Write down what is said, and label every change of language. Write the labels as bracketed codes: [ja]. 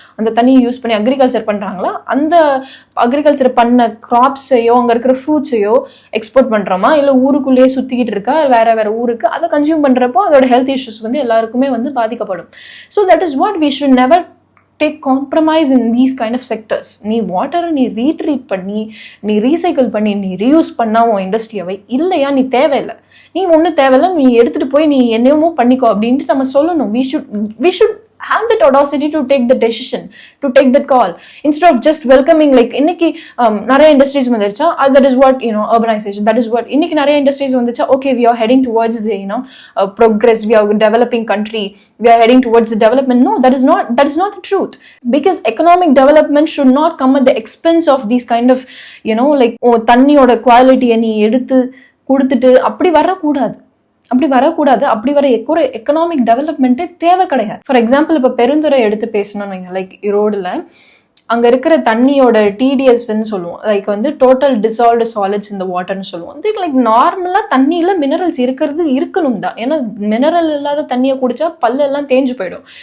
[ta] அந்த தண்ணியை யூஸ் பண்ணி அக்ரிகல்ச்சர் பண்றாங்களா, அந்த அக்ரிகல்ச்சர் பண்ண கிராப்ஸையோ அங்க இருக்கிற ஃப்ரூட்ஸையோ எக்ஸ்போர்ட் பண்றோமா, இல்ல ஊருக்குள்ளேயே சுத்திக்கிட்டு இருக்கா வேற வேற ஊருக்கு, அதை கன்சியூம் பண்றப்போ அதோட ஹெல்த் இஷ்யூஸ் வந்து எல்லாருக்குமே வந்து பாதிக்கப்படும். [en] So that is what we should never take compromise in these kind of sectors. [ta] நீ வாட்டரை நீ ரீட்ரீட் பண்ணி நீ ரீசைக்கிள் பண்ணி நீ ரீயூஸ் பண்ணா உன் இண்டஸ்ட்ரியாவை, இல்லையா நீ தேவையில்லை, நீ ஒன்றும் தேவையில்லை, நீ எடுத்துட்டு போய் நீ என்னமோ பண்ணிக்கோ அப்படின்ட்டு நம்ம சொல்லணும். [en] we should have that audacity to take the decision, to take that call, instead of just welcoming like [ta] இன்னைக்கு நிறைய இண்டஸ்ட்ரீஸ் வந்துருச்சா, [en] that is what urbanization, that is what [ta] இன்னைக்கு நிறைய இண்டஸ்ட்ரீஸ் வந்துச்சா, [en] okay we are heading towards the progress, we are developing country, we are heading towards the development. No, that is not the truth, because economic development should not come at the expense of these kind of like [ta] தண்ணியோட குவாலிட்டியை நீ எடுத்து கொடுத்துட்டு அப்படி வரக்கூடாது. அப்படி வர economic டெவலப்மெண்ட்டே தேவை கிடையாது. ஃபார் எக்ஸாம்பிள் இப்போ பெருந்துறை எடுத்து பேசணும்னு லைக் ரோடுல அங்க இருக்கிற தண்ணியோட டிடிஎஸ்ன்னு சொல்லுவோம், லைக் வந்து டோட்டல் டிசால்வ்டு சாலிட்ஸ் இந்த வாட்டர்னு சொல்லுவோம். லைக் நார்மலா தண்ணியில மினரல்ஸ் இருக்கணும் தான். ஏன்னா மினரல் இல்லாத தண்ணியை குடிச்சா பல்லு எல்லாம் தேஞ்சு போயிடும்.